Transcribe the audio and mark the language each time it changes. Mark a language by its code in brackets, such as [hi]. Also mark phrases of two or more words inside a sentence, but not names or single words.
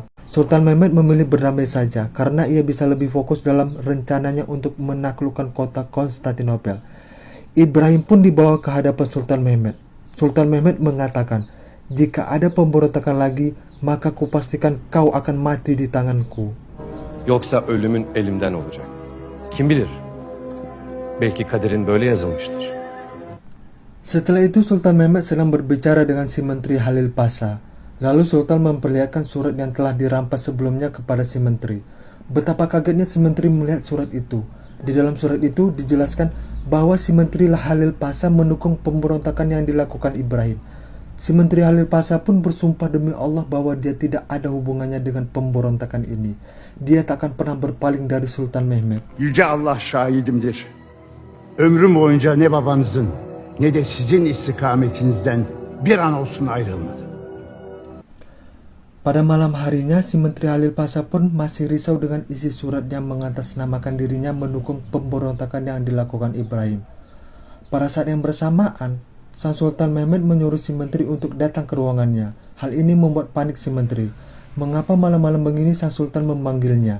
[id] Sultan Mehmed memilih berdamai saja karena ia bisa lebih fokus dalam rencananya untuk menaklukkan kota Konstantinopel. Ibrahim pun dibawa ke hadapan Sultan Mehmed. Sultan Mehmed mengatakan, "Jika ada pemberontakan lagi, maka kupastikan kau akan mati di tanganku." [tr] Yoksa ölümün elimden olacak. Kim bilir? Belki kaderin böyle yazılmıştır. [id] Setelah itu Sultan Mehmed sedang berbicara dengan si Menteri Halil Pasha. Lalu Sultan memperlihatkan surat yang telah dirampas sebelumnya kepada si Menteri. Betapa kagetnya si Menteri melihat surat itu. Di dalam surat itu dijelaskan bahwa si Menteri Halil Pasha mendukung pemberontakan yang dilakukan Ibrahim. Si Menteri Halil Pasha pun bersumpah demi Allah bahwa dia tidak ada hubungannya dengan pemberontakan ini. Dia takkan pernah berpaling dari Sultan Mehmed. [tr] Yüce Allah şahidimdir. Ömrüm boyunca ne babanızın ne de sizin istikametinizden bir an olsun ayrılmadım. [id] Pada malam harinya, si Menteri Halil Pasha pun masih risau dengan isi surat yang mengatasnamakan dirinya mendukung pemberontakan yang dilakukan Ibrahim. Pada saat yang bersamaan, Sang Sultan Mehmed menyuruh si Menteri untuk datang ke ruangannya. Hal ini membuat panik si Menteri. Mengapa malam-malam begini Sang Sultan memanggilnya?